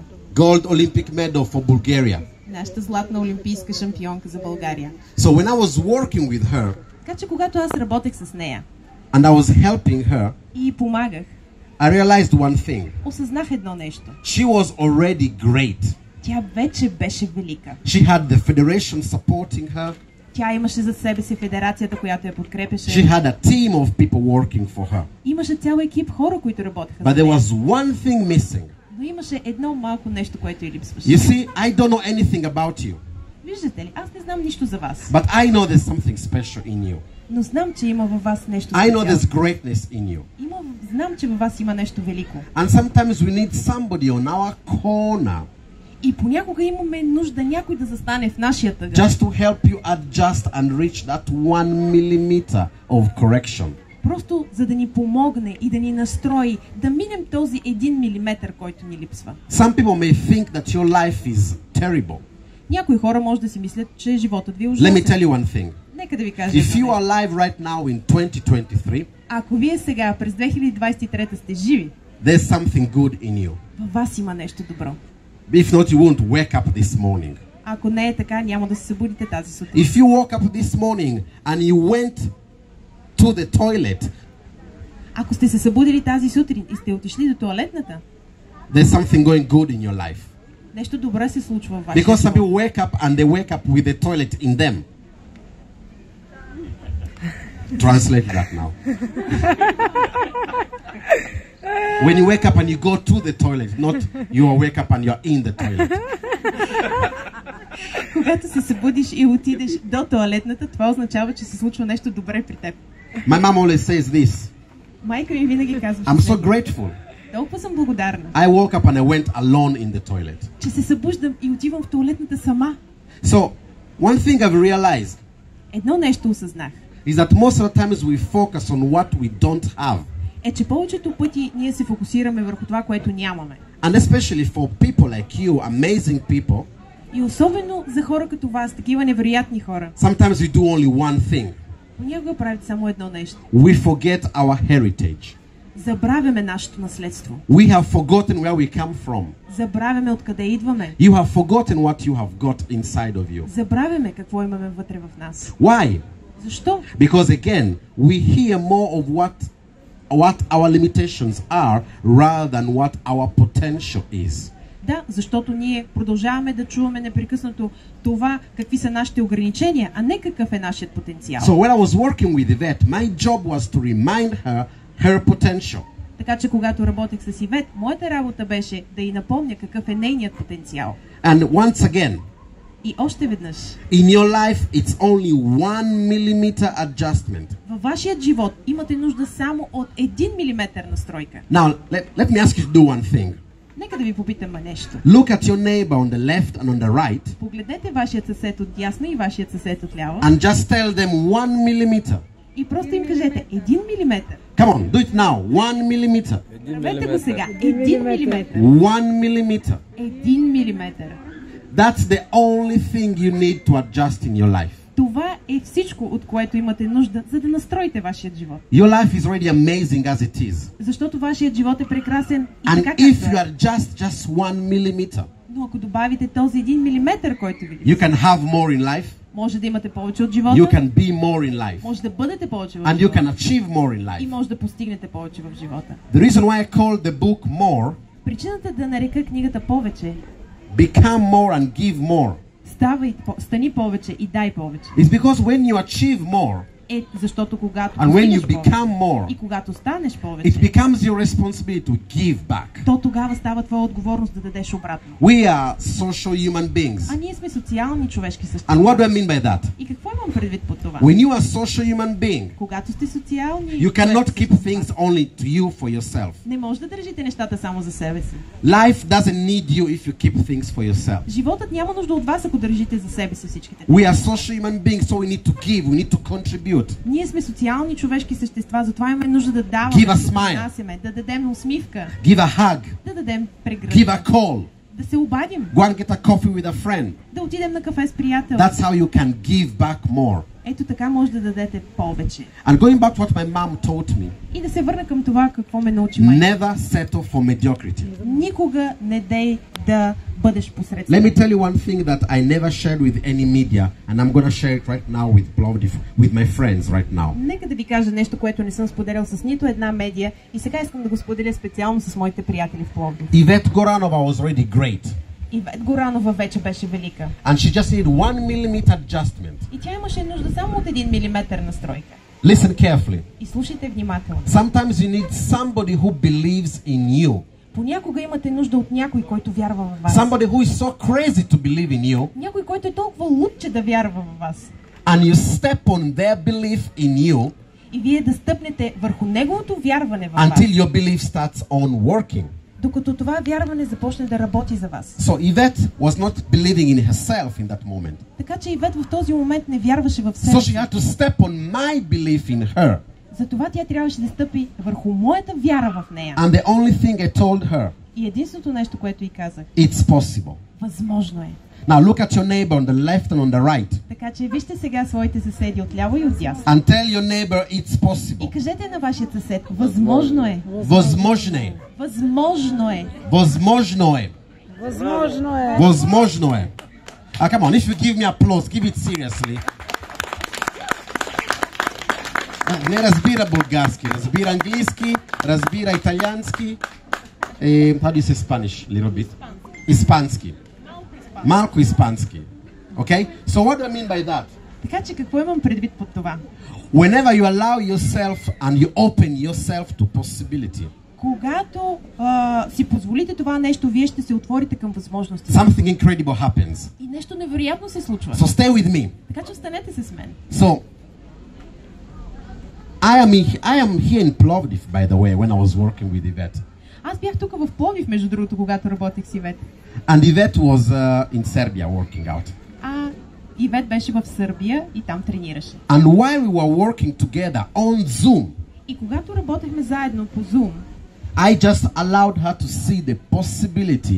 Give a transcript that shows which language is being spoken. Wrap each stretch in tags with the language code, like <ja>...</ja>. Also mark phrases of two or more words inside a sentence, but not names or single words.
<en>Gold Olympic medal for Bulgaria.</en> <bg>Нашата златна олимпийска шампионка за България.</bg> <en>So when I was working with her</en> <bg>Така че когато аз работех с нея</bg> <en>and I was helping her,</en> <bg>и помагах,</bg> <en>I realized one thing.</en> <bg>осъзнах едно нещо.</bg> <en>She was already great.</en> <bg>Тя вече беше велика.</bg> <en>She had the federation supporting her.</en> <bg>Тя имаше за себе си федерацията, която я подкрепеше.</bg> <en>She had a team of people working for her.</en> <bg>Имаше цял екип хора, които работеха</bg> <en>But</en> <bg>за</bg> <en>there</en> <bg>нея.</bg> <en>was one thing missing.</en> <bg>Но имаше едно малко нещо, което й липсваше.</bg> <en>You see, I don't know anything about you,</en> <bg>Виждате ли, аз не знам нищо за вас,</bg> <en>but I know there's something special in you.</en> <bg>но знам, че има във вас нещо</bg> <en>I know there's</en> <bg>специално.</bg> <en>greatness in you.</en> <bg>Знам, че във вас има нещо велико.</bg> <en>And sometimes we need somebody on our corner</en> <bg>И понякога имаме нужда някой да застане в нашия тъгъл.</bg> <en>just to help you adjust and reach that 1 millimeter of correction.</en> <bg>Просто за да ни помогне и да ни настрои да минем този 1 милиметър, който ни липсва.</bg> <en>Some people may think that your life is terrible.</en> <bg>Някои хора може да си мислят, че животът ви е</bg> <en>Let me</en> <bg>ужасен.</bg> <en>tell you one thing.</en> <bg>Нека да ви кажа</bg> <en>If you</en> <bg>едно</bg> <en>are</en> <bg>нещо.</bg> <en>alive right now in 2023,</en> <bg>Ако вие сега през 2023 сте живи,</bg> <en>there's something good in you.</en> <bg>във вас има нещо добро.</bg> <en>If not, you won't wake up this morning.</en> <bg>Ако не е така, няма да се събудите тази сутрин.</bg> <en>If you woke up this morning and you went to the toilet,</en> <bg>Ако сте се събудили тази сутрин и сте отишли до тоалетната,</bg> <en>there's something going good in your life.</en> <bg>нещо добре се случва в вашия</bg> <en>Because some</en> <bg>живот.</bg> <en>people wake up and they wake up with the toilet in them. Translate that now. When you wake up and you go to the toilet, not you wake up and you're in the toilet.</en> <bg>Когато се събудиш и отидеш до тоалетната, това означава, че се случва нещо добре при теб.</bg> <en>My mom always says this.</en> <bg>Майка ми винаги казва,</bg> <en>I'm so grateful.</en> <bg>толкова съм благодарна,</bg> <en>I woke up and I went alone in the toilet.</en> <bg>че се събуждам и отивам в тоалетната сама.</bg> <en>So, one thing I've realized</en> <bg>Едно нещо осъзнах,</bg> <en>is that most of the times we focus on what we don't have.</en> <bg>е, че повечето пъти ние се фокусираме върху това, което нямаме.</bg> <en>And especially for people like you, amazing people,</en> <bg>И особено за хора като вас, такива невероятни хора,</bg> <en>sometimes we do only one thing.</en> <bg>понякога правят само едно нещо.</bg> <en>We forget our heritage.</en> <bg>Забравяме нашето наследство.</bg> <en>We have forgotten where we come from.</en> <bg>Забравяме откъде идваме.</bg> <en>You have forgotten what you have got inside of you.</en> <bg>Забравяме какво имаме вътре в нас.</bg> <en>Why?</en> <bg>Защо?</bg> <en>Because again, we hear more of what our limitations are rather than what our potential is.</en> <bg>Да, защото ние продължаваме да чуваме непрекъснато това, какви са нашите ограничения, а не какъв е нашият потенциал.</bg> <en>So when I was working with Yvette, my job was to remind her potential.</en> <bg>Така че когато работех с Ивет, моята работа беше да й напомня какъв е нейният потенциал.</bg> <en>And once again,</en> <bg>И още веднъж,</bg> <en>in your life, it's only 1 millimeter adjustment.</en> <bg>във вашият живот имате нужда само от 1 милиметър настройка.</bg> <en>Now, let me ask you to do one thing.</en> <bg>Нека да ви попитам нещо.</bg> <en>Look at your neighbor on the left and on the right</en> <bg>Погледнете вашият съсед от дясно и вашият съсед от ляво</bg> <en>and just tell them 1 millimeter.</en> <bg>и просто им кажете 1 милиметър.</bg> <en>Come on, do it now. 1 millimeter.</en> <bg>Правете го сега. 1 милиметър.</bg> <en>1 millimeter.</en> <bg>1 милиметър.</bg> <en>That's the only thing you need to adjust in your life.</en> <bg>Това е всичко, от което имате нужда, за да настроите вашият живот.</bg> <en>Your life is already amazing as it is.</en> <bg>Защото вашият живот е прекрасен и</bg> <en>And</en> <bg>така</bg> <en>if</en> <bg>както</bg> <en>you</en> <bg>е.</bg> <en>are just 1 millimeter,</en> <bg>Но Но ако добавите този 1 милиметър, който</bg> <en>you</en> <bg>видите,</bg> <en>can have more in life,</en> <bg>може да имате повече от живота,</bg> <en>you can be more in life,</en> <bg>може да бъдете повече в</bg> <en>and you</en> <bg>живота</bg> <en>can achieve more in</en> <bg>и</bg> <en>life.</en> <bg>може да постигнете повече в живота.</bg> <en>The reason why I call the book More,</en> <bg>Причината да нарека книгата повече,</bg> <en>Become More and Give More,</en> <bg>стани повече и дай повече,</bg> <en>is because when you achieve more,</en> <bg>е защото когато</bg> <en>and when you</en> <bg>постигнеш повече</bg> <en>become more,</en> <bg>и когато станеш</bg> <en>it</en> <bg>повече,</bg> <en>becomes your responsibility to give back.</en> <bg>то тогава става твоя отговорност да дадеш обратно.</bg> <en>We are social human beings.</en> <bg>А ние сме социални човешки</bg> <en>And</en> <bg>същества.</bg> <en>what do I mean by that?</en> <bg>И какво имам предвид под това?</bg> <en>When you are social human being,</en> <bg>Когато сте социални,</bg> <en>you cannot</en> <bg>човешки</bg> <en>keep</en> <bg>същества,</bg> <en>things only to you for yourself.</en> <bg>не може да държите нещата само за себе си.</bg> <en>Life doesn't need you if you keep things for yourself.</en> <bg>Животът няма нужда от вас, ако държите за себе си всичките.</bg> <en>We are social human beings, so we need to give, we need to contribute.</en> <bg>Ние сме социални човешки същества, затова имаме нужда да даваме,</bg> <en>Give a</en> <bg>да</bg> <en>smile.</en> <bg>донасяме, да дадем усмивка,</bg> <en>Give a hug,</en> <bg>да дадем</bg> <en>give</en> <bg>прегръдка,</bg> <en>a call,</en> <bg>да се обадим,</bg> <en>go and get a coffee with a friend.</en> <bg>да отидем на кафе с приятел.</bg> <en>That's how you can give back more.</en> <bg>Ето така може да дадете повече.</bg> <en>And going back to what my mom taught me,</en> <bg>И да се върна към това, какво ме научи майка.</bg> <en>never settle for mediocrity.</en> <bg>Никога не дей да бъдеш</bg> <en>Let</en> <bg>посредствен.</bg> <en>me tell you one thing that I never shared with any media, and I'm going to share it right now with my friends right now.</en> <bg>Нека да ви кажа нещо, което не съм споделял с нито една медия и сега искам да го споделя специално с моите приятели в Пловдив.</bg> <en>Yvette Goranova was already great,</en> <bg>Ивет Горанова вече беше велика.</bg> <en>and she just needed 1 millimeter adjustment.</en> <bg>И тя имаше нужда само от 1 милиметър настройка.</bg> <en>Listen carefully.</en> <bg>И слушайте внимателно.</bg> <en>Sometimes you need somebody who believes in you.</en> <bg>Понякога имате нужда от някой, който вярва в вас.</bg> <en>Somebody who is so crazy to believe in you,</en> <bg>Някой, който е толкова луд, че да вярва в вас.</bg> <en>and you step on their belief in you</en> <bg>И вие да стъпнете върху неговото вярване в вас,</bg> <en>until your belief starts on working.</en> <bg>докато това вярване започне да работи за вас.</bg> <en>So Yvette was not believing in herself in that moment.</en> <bg>Така че Ивет в този момент не вярваше в</bg> <en>So</en> <bg>себе</bg> <en>she</en> <bg>си.</bg> <en>had to step on my belief in her.</en> <bg>Затова тя трябваше да стъпи върху моята вяра в нея.</bg> <en>And the only thing I told her,</en> <bg>И единственото нещо, което й казах,</bg> <en>it's possible.</en> <bg>възможно е.</bg> <en>Now look at your neighbor on the left and on the right,</en> <bg>Така че вижте сега своите съседи отляво и отдясно.</bg> <en>and tell your neighbor it's</en> <bg>И</bg> <en>possible.</en> <bg>кажете на вашия съсед, възможно е. Възможно е. Възможно е. Възможно е. Възможно е. Възможно е.</bg> <en>Come on, if you give me applause, give it seriously.</en> <bg>Не разбира български, разбира английски, разбира италиански.</bg> <en>How do you say Spanish? Little bit.</en> <bg>Испански. Малко испански.</bg> <en>Okay? So what do I mean by that?</en> <bg>Така че какво имам предвид под това?</bg> <en>Whenever you allow yourself and you open yourself to possibility,</en> <bg>Когато си позволите това нещо, вие ще се отворите към възможности.</bg> <en>something incredible happens.</en> <bg>И нещо невероятно се случва.</bg> <en>So stay with me.</en> <bg>Така че останете се с мен.</bg> <en>So I am here in Plovdiv, by the way, when I was working with Yvette.</en> <bg>Аз бях тук в Пловдив, между другото, когато работех с Ивет.</bg> <en>And Yvette was in Serbia working out.</en> <bg>А Ивет беше в Сърбия и там тренираше.</bg> <en>And while we were working together on Zoom,</en> <bg>И когато работехме заедно по Zoom,</bg> <en>I just allowed her to see the possibility</en>